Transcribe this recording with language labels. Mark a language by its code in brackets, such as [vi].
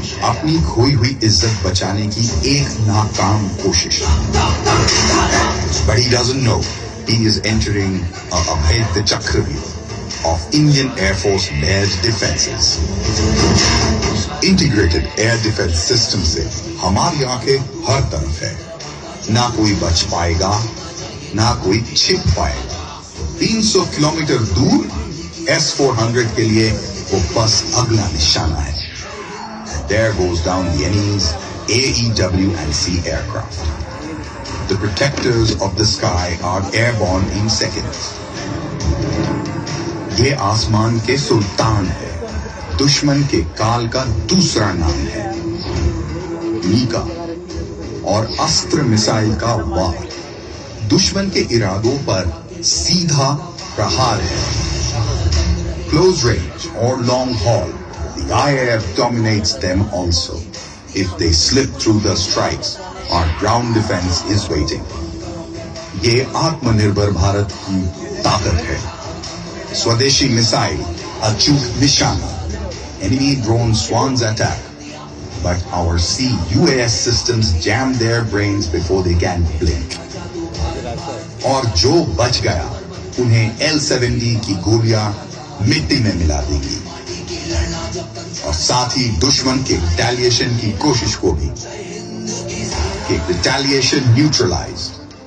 [hi] अपनी खोई हुई इज्जत बचाने की एक नाकाम कोशिश. [en] But he doesn't know he is entering a Abhedya Chakravyuh of Indian Air Force layered defenses. Integrated air defense system [hi] से हमारी आंखें हर तरफ है. ना कोई बच पाएगा, ना कोई छिप पाएगा. 300 किलोमीटर दूर S-400 के लिए वो बस अगला निशाना है. [en] There goes down the enemy's AEW and C aircraft. The protectors of the sky are airborne in seconds. [hi] ये आसमान के सुल्तान है. दुश्मन के काल का दूसरा नाम है. मीका और अस्त्र मिसाइल का वार दुश्मन के इरादों पर सीधा प्रहार है. [en] Close range or long haul, the IAF dominates them also. If they slip through the strikes, our ground defense is waiting. [hi] ये आत्मनिर्भर भारत की ताकत है. स्वदेशी मिसाइल, अचूक निशाना, [en] enemy drone Swans attack, but our C-UAS systems jam their brains before they can blink. [hi] और जो बच गया उन्हें L-70 की गोलियां मिट्टी में मिला देगी और साथ ही दुश्मन के रिटेलिएशन की कोशिश को भी. [en] Retaliation neutralized.